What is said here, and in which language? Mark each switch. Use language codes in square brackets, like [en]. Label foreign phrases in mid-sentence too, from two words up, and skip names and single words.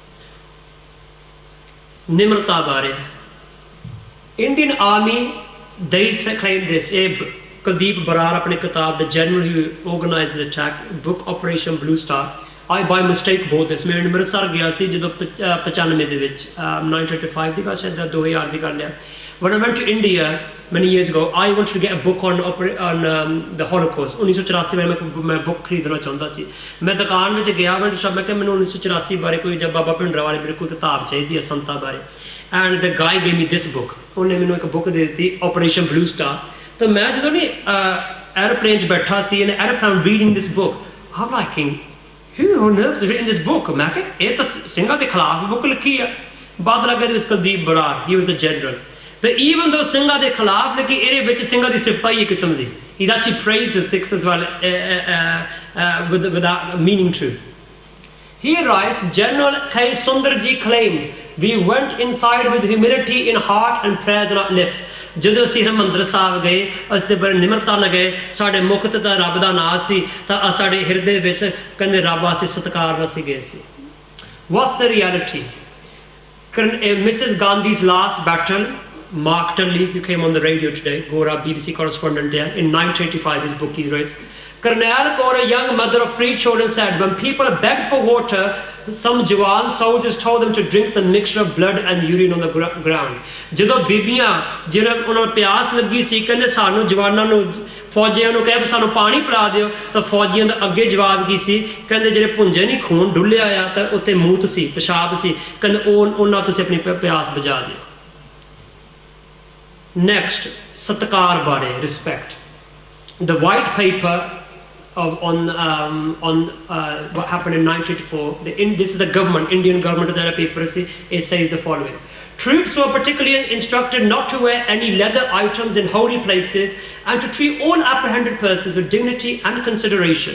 [pa] ਨਿਮਰਤਾ ਬਾਰੇ [en] ਇੰਡੀਅਨ ਆਰਮੀ they claim this, [pa] ਇਹ ਕੁਲਦੀਪ ਬਰਾੜ ਆਪਣੀ ਕਿਤਾਬ [en] The General Who Organized the Attack, book Operation Blue Star, I by mistake bought this। [pa] ਮੈਂ ਅੰਮ੍ਰਿਤਸਰ ਗਿਆ ਸੀ ਜਦੋਂ 95 ਦੇ ਵਿੱਚ, 1985 ਦੀ ਗੱਲ, ਸ਼ਾਇਦ 2000 ਦੀ ਗੱਲ ਹੈ। [en] When I went to India many years ago, I wanted to get a book on the Holocaust। [pa] 1984 ਵਿੱਚ ਮੈਂ ਬੁੱਕ ਖਰੀਦਣਾ ਚਾਹੁੰਦਾ ਸੀ। ਮੈਂ ਦੁਕਾਨ ਵਿੱਚ ਗਿਆ, ਮੈਂ ਕਿਹਾ ਮੈਨੂੰ 1984 ਬਾਰੇ ਕੋਈ ਜਾਂ ਬਾਬਾ ਭਿੰਡਰਾਂਵਾਲੇ ਬਾਰੇ ਕੋਈ ਕਿਤਾਬ ਚਾਹੀਦੀ ਹੈ, ਸੰਤਾਂ ਬਾਰੇ। [en] and the guy gave me this book. [pa] ਉਹਨੇ ਮੈਨੂੰ ਇੱਕ ਬੁੱਕ ਦੇ ਦਿੱਤੀ, ਆਪਰੇਸ਼ਨ ਬਲੂ ਸਟਾਰ। ਤਾਂ ਮੈਂ ਜਦੋਂ ਨਹੀਂ ਐਰੋਪਲੇਨ 'ਚ ਬੈਠਾ ਸੀ, [en] and I'm reading this book, I'm like, who on earth has written this book? [pa] ਮੈਂ ਕਿਹਾ ਇਹ ਤਾਂ ਸਿੰਘਾਂ ਦੇ ਖਿਲਾਫ ਬੁੱਕ ਲਿਖੀ ਆ। ਬਾਅਦ ਲੱਗਾ [en] it was [pa] ਕੁਲਦੀਪ ਬਰਾੜ, [en] he was the general। But even though [pa] ਸਿੰਘਾਂ ਦੇ ਖਿਲਾਫ ਲਿਖੀ, ਇਹਦੇ ਵਿੱਚ ਸਿੰਘਾਂ ਦੀ ਸਿਫਤਾਈ ਇੱਕ ਕਿਸਮ ਦੀ। [en] He's actually praised the Sikhs as well, with that meaning too। He writes, General K. Sundarji claimed, we went inside with humility in heart and prayers on our lips। [pa] ਜਦੋਂ ਅਸੀਂ ਹਰਿਮੰਦਰ ਸਾਹਿਬ ਗਏ, ਅਸੀਂ ਤੇ ਬੜੇ ਨਿਮਰਤਾ ਨਾਲ ਗਏ, ਸਾਡੇ ਮੁਖ ਤੇ ਤਾਂ ਰੱਬ ਦਾ ਨਾਂ ਸੀ, ਤਾਂ ਸਾਡੇ ਹਿਰਦੇ ਵਿੱਚ ਕਹਿੰਦੇ ਰੱਬ ਅਸੀਂ ਸਤਿਕਾਰ ਨਾਲ ਅਸੀਂ ਗਏ ਸੀ। [en] What's the reality? Mrs. Gandhi's last battle, Mark Tully, who came on the radio today, Gora, BBC correspondent there, in 1985, his book he writes, Colonel Kaur, a young mother of 3 children, said, when people begged for water, some Jawan soldiers told them to drink the mixture of blood and urine on the ground। [pa] ਜਦੋਂ ਬੀਬੀਆਂ ਜਿਹਨਾਂ ਉਹਨਾਂ ਨੂੰ ਪਿਆਸ ਲੱਗੀ ਸੀ, ਕਹਿੰਦੇ ਸਾਨੂੰ ਜਵਾਨਾਂ ਨੂੰ, ਫੌਜੀਆਂ ਨੂੰ ਕਹਿ ਸਾਨੂੰ ਪਾਣੀ ਪਿਲਾ ਦਿਓ, ਤਾਂ ਫੌਜੀਆਂ ਦਾ ਅੱਗੇ ਜਵਾਬ ਕੀ ਸੀ? ਕਹਿੰਦੇ ਜਿਹੜੇ ਭੁੰਜੇ ਨਹੀਂ ਖੂਨ ਡੁੱਲਿਆ ਆ ਤਾਂ ਉੱਤੇ ਮੂਤ ਸੀ, ਪਿਸ਼ਾਬ ਸੀ, ਕਹਿੰਦੇ ਉਹਨਾਂ ਤੁਸੀਂ ਆਪਣੀ ਪਿਆਸ ਬੁਝਾ ਦਿਓ। Next, ਸਤਿਕਾਰ ਬਾਰੇ, [en] respect। The white paper on what happened in 1984, this is the government, Indian government of the paper, it says the following: troops were particularly instructed not to wear any leather items in holy places and to treat all apprehended persons with dignity and consideration।